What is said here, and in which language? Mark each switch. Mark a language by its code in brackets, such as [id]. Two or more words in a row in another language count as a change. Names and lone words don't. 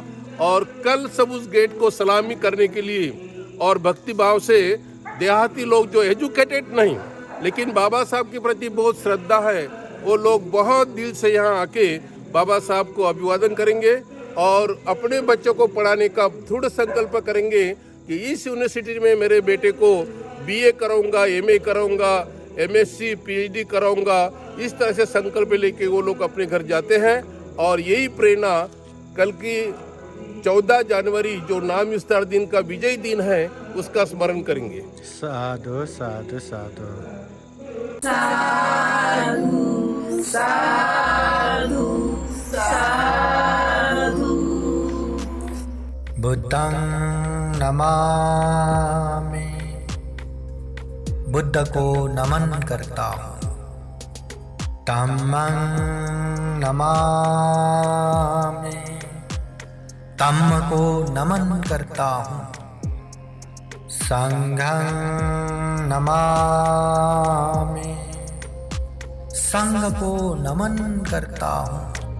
[hi] और कल सब उस गेट को सलामी करने के लिए और भक्ति भाव से देहाती लोग जो एजुकेटेड नहीं लेकिन बाबा साहब के प्रति बहुत श्रद्धा है, वो लोग बहुत दिल से यहाँ आके बाबा साहब को अभिवादन करेंगे और अपने बच्चों को पढ़ाने का दृढ़ संकल्प करेंगे कि इस यूनिवर्सिटी में मेरे बेटे को BA कराऊंगा, MA कराऊंगा, MSc PhD कराऊंगा। इस तरह से संकल्प लेके वो लोग अपने घर जाते हैं। और यही प्रेरणा कल की 14 जनवरी जो नाम विस्तार दिन का विजय दिन है उसका स्मरण करेंगे। [pi] साधु साधु साधु। बुद्धं नमामि, [hi] बुद्ध को नमन करता हूँ। [pi] धम्मं नमामि, [hi] धम्म को नमन करता हूँ। [pi] संघं नमामि, [hi] संघ को नमन करता हूँ।